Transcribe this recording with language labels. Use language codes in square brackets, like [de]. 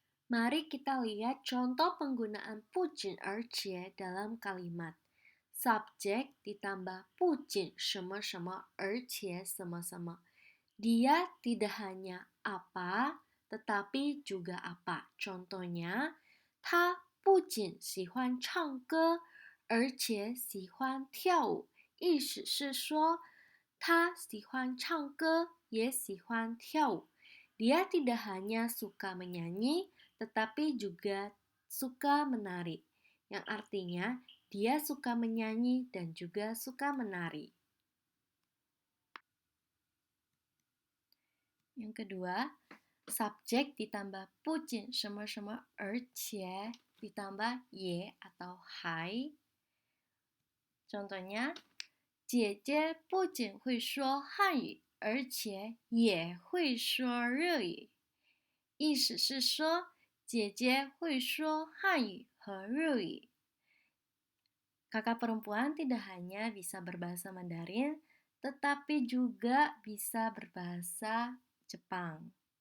[id] Mari kita lihat contoh penggunaan pucin ercie dalam kalimat. Subjek ditambah pucin sama-sama ercie sama-sama. Dia tidak hanya apa, tetapi juga apa. Contohnya, [zh] 他不仅喜欢唱歌，而且喜欢跳舞。意思是说，他喜欢唱歌，也喜欢跳舞。 [id] Dia tidak hanya suka menyanyi, tetapi juga suka menari. Yang artinya, dia suka menyanyi dan juga suka menari. Yang kedua, subjek ditambah pucin sama-sama ercie ditambah ye atau hai. Contohnya, [zh] 姐姐不仅会说汉语，而且也会说日语。意思是说，姐姐会说汉语和日语。 [id] Kakak perempuan tidak hanya bisa berbahasa Mandarin, tetapi juga bisa berbahasa Jepang.